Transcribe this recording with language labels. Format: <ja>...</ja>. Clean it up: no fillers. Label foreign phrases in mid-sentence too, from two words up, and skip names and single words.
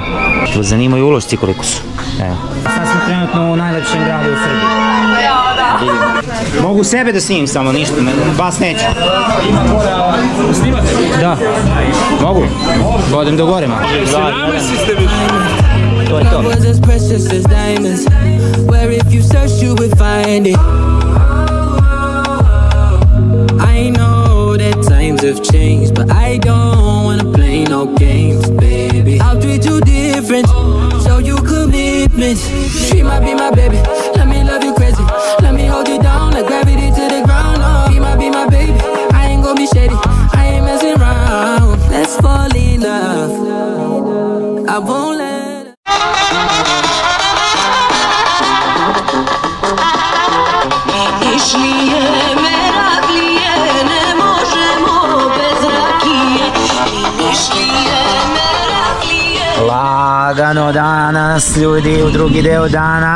<sr>Zanimaju ulošci koliko su. Evo. Sad smo trenutno u najlepšem gradu u Srbiji. Mogu sebe da snimim samo, ništa, vas neću. Snimate? Da. Mogu? Bodem do gore malo. To je to.</sr> <en>I know that times have changed, but I don't wanna play no games, baby. I'll treat you different, show you commitment. She might be my baby, let me love you crazy. Let me hold you down like gravity to the ground. Oh, be my baby, I ain't gonna be shady, I ain't messing around. Let's fall in love, I won't let.</en> <sr>Išlije meraklije, ne možemo bez rakije. Išlije meraklije. Lagano danas, ljudi, u drugi deo dana.</sr>